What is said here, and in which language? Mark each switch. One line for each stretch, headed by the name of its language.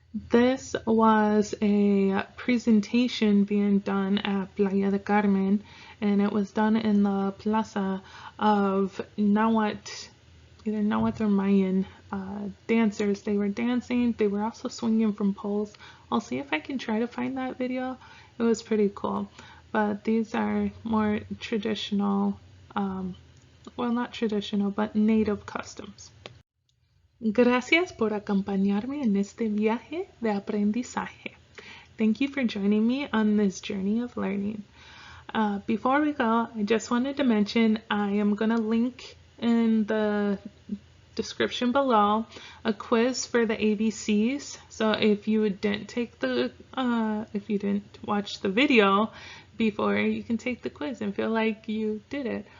English: This was a presentation being done at Playa del Carmen, and it was done in the plaza of Nahuatl, either Nahuatl or Mayan dancers. They were dancing, they were also swinging from poles. I'll see if I can try to find that video. It was pretty cool. But these are more traditional, well, not traditional, but native customs.
Spanish: Gracias por acompañarme en este viaje de aprendizaje.
English: Thank you for joining me on this journey of learning. Before we go, I just wanted to mention I am going to link in the description below a quiz for the ABCs. So if you didn't take the, if you didn't watch the video before, you can take the quiz and feel like you did it.